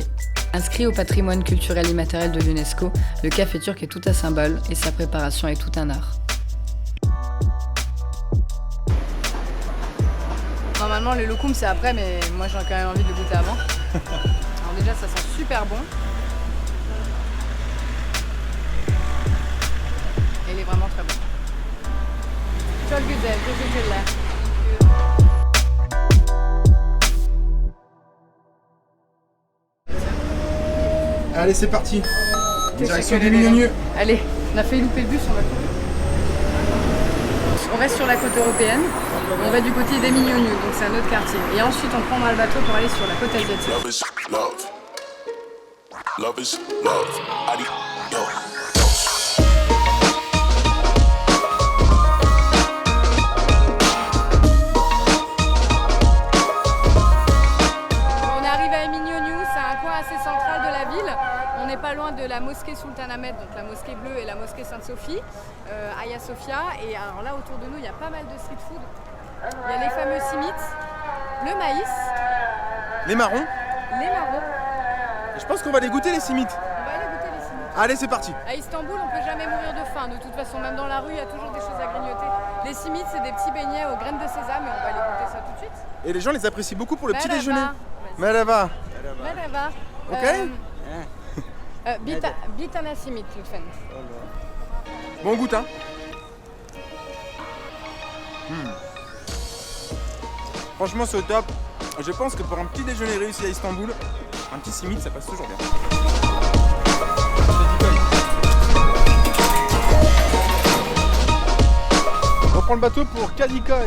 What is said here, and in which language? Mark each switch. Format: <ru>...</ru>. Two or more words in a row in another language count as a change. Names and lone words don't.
<fr>Inscrit au patrimoine culturel immatériel de l'UNESCO, le café turc est tout un symbole et sa préparation est tout un art. Normalement le lokoum c'est après, mais moi j'ai quand même envie de le goûter avant. Alors déjà ça sent super bon. Et il est vraiment très bon.</fr> <tr>Çok güzel, teşekkürler.</tr> <fr>Allez, c'est parti. Direction des Mignonieux. Allez, on a failli louper le bus, on va courir. On reste sur la côte européenne, on va du côté des Mignonieux, donc c'est un autre quartier. Et ensuite on prendra le bateau pour aller sur la côte asiatique.</fr> <en>Love is love. Love is love. Yo.</en> <fr>Assez central de la ville. On n'est pas loin de la mosquée Sultanahmet, donc la mosquée bleue et la mosquée Sainte-Sophie, Hagia Sophia. Et alors là autour de nous, il y a pas mal de</fr> <en>street food.</en> <fr>Il y a les fameux simites, le maïs, Les marrons. les marrons. Et je pense qu'on va les goûter les simites. On va aller goûter les simites. Allez, c'est parti. À Istanbul, on peut jamais mourir de faim. De toute façon, même dans la rue, il y a toujours des choses à grignoter. Les simites, c'est des petits beignets aux graines de sésame et on va aller goûter ça tout de suite. Et les gens les apprécient beaucoup pour le petit</fr> <tr>Merhaba.</tr> <fr>déjeuner. Merhaba.</fr> <tr>Merhaba.</tr> <fr>Ok.</fr> <tr>Bir tane simit lütfen.</tr> <fr>Bon goût, hein. Franchement, c'est au top. Je pense que pour un petit déjeuner réussi à Istanbul, un petit simit, ça passe toujours bien. On prend le bateau pour Kadikoy.</fr>